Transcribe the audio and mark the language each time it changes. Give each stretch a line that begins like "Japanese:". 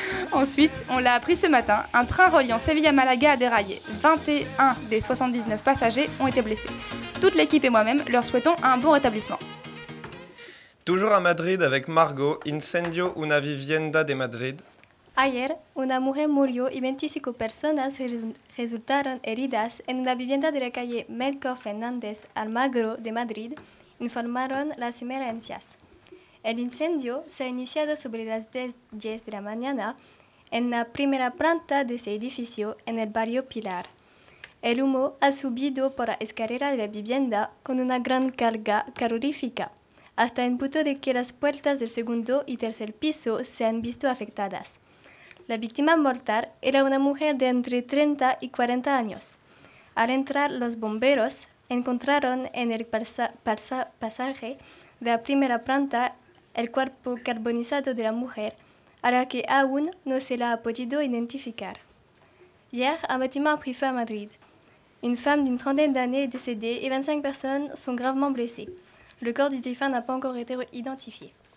French: Ensuite, on l'a appris ce matin, un train reliant Séville à Malaga a déraillé. 21 des 79 passagers ont été blessés. Toute l'équipe et moi-même leur souhaitons un bon rétablissement. Toujours à Madrid avec Margot,
Spanish: incendio una vivienda de Madrid. Ayer, una mujer murió y 25 personas resultaron heridas en una vivienda de la calle Melchor Fernández Almagro de Madrid, informaron las emergencias. El incendio se ha iniciado sobre las 10 de la mañana en la primera planta de ese edificio en el barrio Pilar. El humo ha subido por la escalera de la vivienda con una gran carga calorífica, hasta el punto de que las puertas del segundo y tercer piso se han visto afectadas. La víctima mortal era una mujer de entre 30 y 40 años. Al entrar, los bomberos encontraron en el pasaje de la primera planta el cuerpo carbonizado de la mujer, a la que aún no se la ha podido identificar.
French: Hier, un bâtiment a pris feu a Madrid. Une femme d'une trentaine d'années est décédée et 25 personnes sont gravement blessées. Le corps du défunt n'a pas encore été identifié.